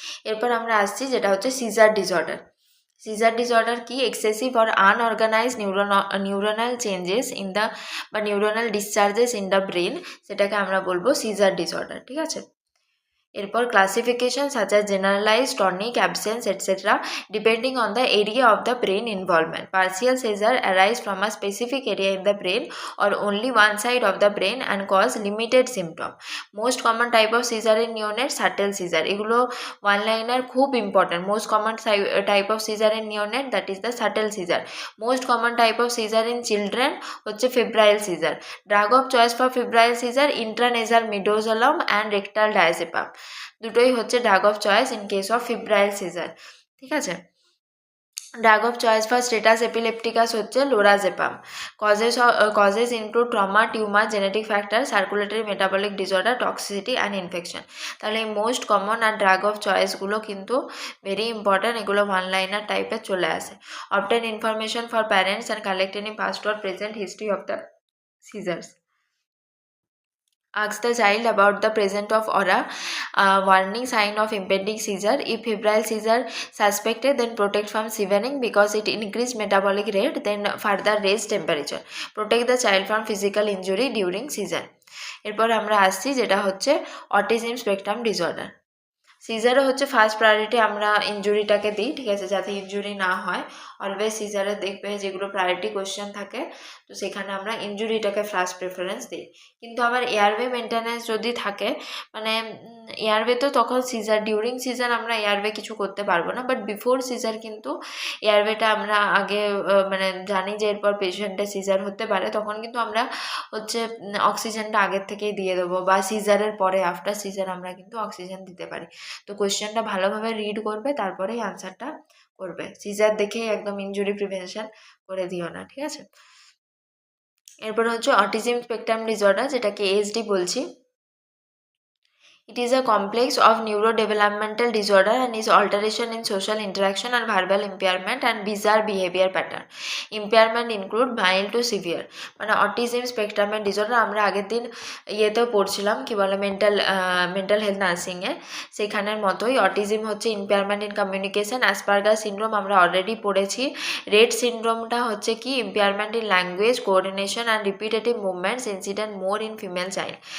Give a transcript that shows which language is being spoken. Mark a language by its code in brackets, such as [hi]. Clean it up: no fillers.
[bn] এরপর আমরা আসছি যেটা হচ্ছে সিজার ডিসঅর্ডার। সিজার ডিসঅর্ডার কি? [en] excessive or unorganized neuronal changes in the বা neuronal discharges in the brain, [bn] সেটাকে আমরা বলবো সিজার ডিসঅর্ডার, ঠিক আছে। [en] এরপর classification such as generalized, tonic, absence, etc. depending on the area of the brain involvement. Partial seizure arise from a specific area in the brain or only one side of the brain and cause limited symptom. Most common type of seizure in neonates, subtle seizure. [bn] এগুলো one liner খুব important. [en] Most common type of seizure in neonate, that is the subtle seizure. Most common type of seizure in children হচ্ছে febrile seizure. Drug of choice for febrile seizure intranasal midazolam and rectal diazepam, [bn] দুটোই হচ্ছে [en] Drug of choice in case of febrile seizure, ঠিক আছে। Drug of choice for status epilepticus হচ্ছে lorazepam. Causes include trauma, tumour, genetic factor, circulatory metabolic disorder, toxicity and infection. [bn] তাহলে এই most common আর drug of চয়েসগুলো কিন্তু very important, এগুলো one liner টাইপের চলে আসে। [en] Obtain information for parents and collect any past or present history of the seizures. Ask the child about the presence of aura, warning sign of impending seizure. If febrile seizure suspected, then protect from shivering because it increased metabolic rate, then further raise temperature. Protect the child from physical injury during seizure. [bn] এরপর আমরা আসছি যেটা হচ্ছে autism spectrum disorder. সিজারে হচ্ছে first priority আমরা ইনজুরিটাকে দিই, ঠিক আছে, যাতে ইনজুরি না হয়। অলওয়েজ সিজারে দেখবে যেগুলো প্রায়োরিটি কোয়েশ্চেন থাকে, তো সেখানে আমরা ইনজুরিটাকে ফার্স্ট প্রেফারেন্স দিই। কিন্তু আবার এয়ারওয়ে মেনটেন্যান্স যদি থাকে, মানে এয়ারওয়ে তো তখন সিজার, ডিউরিং সিজার আমরা এয়ারওয়ে কিছু করতে পারবো না, বাট বিফোর সিজার কিন্তু এয়ারওয়েটা আমরা আগে মানে জানি যে এরপর পেশেন্টের সিজার হতে পারে, তখন কিন্তু আমরা হচ্ছে অক্সিজেনটা আগের থেকেই দিয়ে দেবো, বা সিজারের পরে আফটার সিজার আমরা কিন্তু অক্সিজেন দিতে পারি। তো কোয়েশ্চেনটা ভালোভাবে রিড করবে, তারপরেই আনসারটা করবে। সিজার দেখেই একদম ইনজুরি প্রিভেনশন করে দিও না, ঠিক আছে। এরপর হচ্ছে অটিজম স্পেকট্রাম ডিসঅর্ডার, যেটাকে এএসডি বলছি। [en] It is a complex of neurodevelopmental disorder and is alteration in social interaction and verbal impairment and bizarre behavior pattern. Impairment include mild to severe. [bn] মানে অটিজম স্পেকট্রামের ডিসঅর্ডার আমরা আগের দিন ইয়েতেও পড়ছিলাম, কি বলে, mental health নার্সিংয়ে, সেখানের মতোই অটিজম হচ্ছে ইম্পেয়ারমেন্ট ইন কমিউনিকেশন। [en] Asperger syndrome [bn] আমরা অলরেডি পড়েছি। [en] Rett সিনড্রোমটা হচ্ছে কি impairment in language, coordination and repetitive movements, incident more in female child.